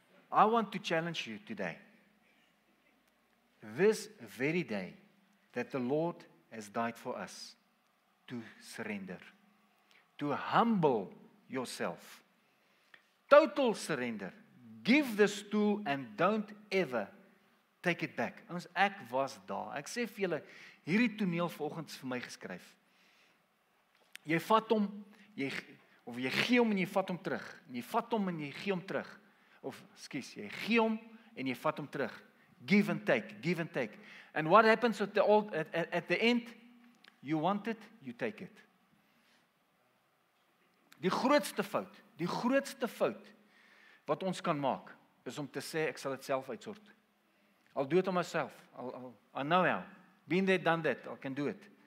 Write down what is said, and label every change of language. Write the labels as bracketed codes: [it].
[en] I want to challenge you today. This very day that the Lord has died for us, to surrender, to humble yourself. Total surrender. Give the stool and don't ever take it back. [af] Ons ek was daar. Ek sê vir julle, hierdie toneel vanoggend is vir my geskryf. Jy vat hom, jy gee hom en jy vat hom terug. En jy vat hom en jy gee hom terug. Of skus, jy gee hom en jy vat hom terug. [en] Give and take, give and take. And what happens at the end? You want it, you take it. [af] Die grootste fout wat ons kan maak, is om te sê, ek sal dit self uitsort. [en] I'll do it on myself. I know how. Been there, done that. I can do it.